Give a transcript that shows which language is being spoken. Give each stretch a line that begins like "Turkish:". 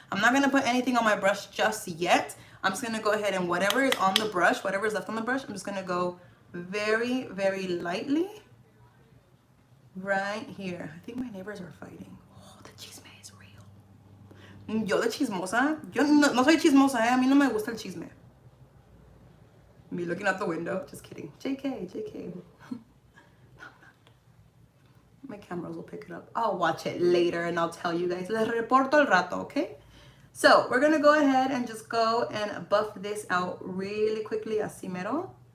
English: I'm not going to put anything on my brush just yet. I'm just going to go ahead and whatever is on the brush, whatever is left on the brush, I'm just going to go very, very lightly right here. I think my neighbors are fighting. Oh, the chisme is real.
Spanish: Yo de chismosa. Yo no soy chismosa, A mí no me gusta el chisme.
English: Me looking out the window. Just kidding. JK. My cameras will pick it up. I'll watch it later and I'll tell you guys.
Spanish: Les reporto al rato,
English: okay? So we're gonna go ahead and just go and buff this out really quickly,
Spanish: así mero.